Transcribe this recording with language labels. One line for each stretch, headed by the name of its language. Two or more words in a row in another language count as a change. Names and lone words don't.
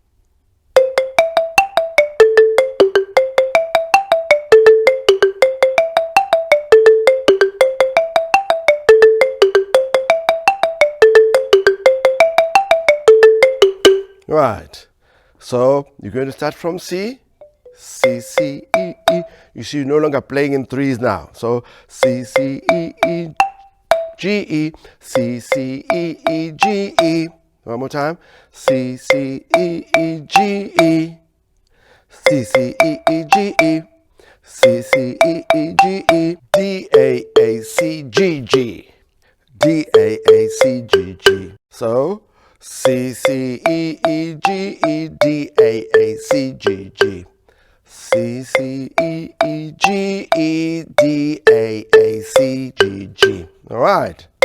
English: Right, so you're going to start from C, C, C, E, E. You see, you're no longer playing in 3s now. So C, C, E, E, G, E, C, C, E, E, G, E. One more time. C, C, E, E, G, E. C, C, E, E, G, E. C, C, E, E, G, E. D, A, C, G, G. D, A, C, G, G. So C, C, E, E, G, E, D, A, C, G, G. C, C, E, E, G, E, D, A, C, G, G. All right.